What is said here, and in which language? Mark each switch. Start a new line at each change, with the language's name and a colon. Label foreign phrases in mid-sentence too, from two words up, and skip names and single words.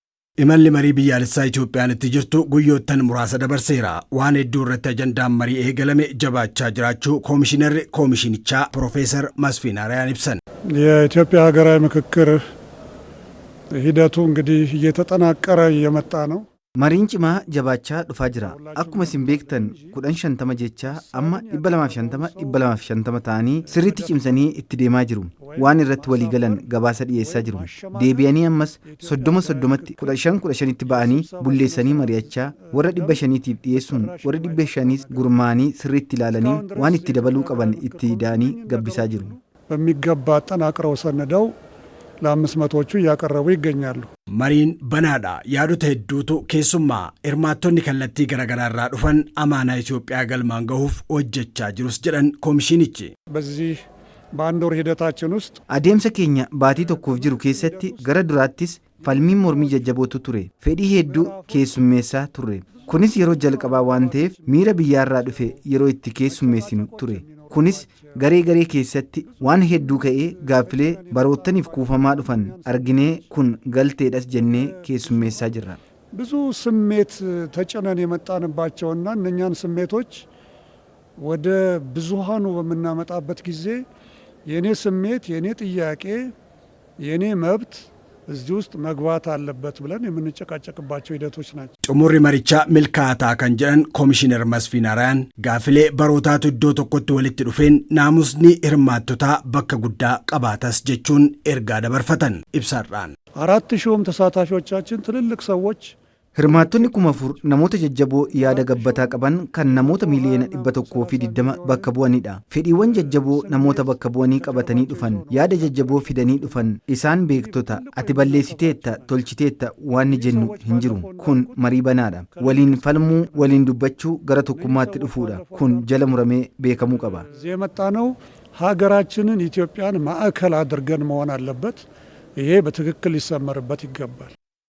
Oromo: Imalli marii biyyaalessaa Itoophiyaan itti jirtu guyyoottan muraasa dabarseera. Waan hedduu irratti ajandaan marii eegalame jabaachaa jiraachuu komishinara komishinichaa ፕሮፌሰር መስፍን አርአያን ibsan.
Amharic: የኢትዮጵያ ሀገራዊ ምክክር ሂደቱ እንግዲህ እየተጠናቀረ እየመጣ ነው.
Oromo: Mariin cimaa jabaachaa dhufaa jira. Akkuma isin beektan 1050 jecha amma 250 ta'anii sirriitti cimsanii itti deemaa jiru. Waan irratti walii galan gabaasa dhiyeessaa jiru. Deebi'anii ammas 30tti 15 ba'anii bulleessanii mari'achaa warra 500tiif dhiyeessuun warra 500 gurmaanii sirriitti ilaalanii waan itti dabaluu qaban itti daanii gabbisaa jiru.
Amharic: በሚገባ አጠናቅረው ሰነደው ለ500ዎቹ እያቀረቡ ይገኛሉ.
Oromo: Mariin banaadha yaadota hedduutu keessummaa hirmaattonni kallattii garaagaraarraa dhufan amaanaa Itoophiyaa galmaan gahuuf hojjechaa jirus jedhan koomishinichi.
Amharic: በዚህ በአንድ ወር ሂደታችን ውስጥ
Oromo: adeemsa keenya baatii tokkoof jiru keessatti gara duraattis falmiin mormii jajjabootu ture. Fedhii hedduu keessummeessaa turre. Kunis yeroo jalqabaa waan ta'eef miira biyyaarraa dhufe yeroo itti keessummeessinu ture. Kunis garee keessatti waan hedduu ka'ee gaaffilee baroottaniif kuufamaa dhufan arginee kun galteedhas jennee keessummeessaa jirra.
Amharic: ብዙ ስሜት ተጨነን የመጣንባቸውና እነኛን ስሜቶች ወደ ብዙሃኑ በመናመጣበት ጊዜ የኔ ስሜት የኔ ጥያቄ የኔ መብት እዚህ ውስጥ መግባት አለበት ብለን የምንጨቃጨቅባቸው ሂደቶች ናቸው.
Oromo: Xumurri marichaa milkaataa kan jedhan ኮሚሽነር መስፍን አርአያን gaaffilee barootaatu iddoo tokkotti walitti dhufeen naamusni hirmaattotaa bakka guddaa qabaatas jechuun ergaa dabarfatan ibsaadhaan.
Amharic: 4000 ተሳታፊዎቻችን ትልልቅ ሰዎች
Oromo: Hirmaattonni 4,000 namoota jajjaboo yaada gabbataa qaban kan namoota miliyoona 120 bakka bu'anidha. Fedhiiwwan jajjaboo namoota bakka bu'anii qabatanii dhufan yaada jajjaboo fidanii dhufan isaan beektota ati balleessiteetta tolchiteetta waan jennu hin jiru. Kun marii banaadha. Waliin falmuu waliin dubbachuu gara tokkummaatti dhufuudha. Kun jala muramee beekamuu qaba.
Amharic: የመጣነው ሀገራችንን ኢትዮጵያን ማዕከል አድርገን መሆን አለበት. ይሄ በትክክል ሊሰመርበት ይገባል.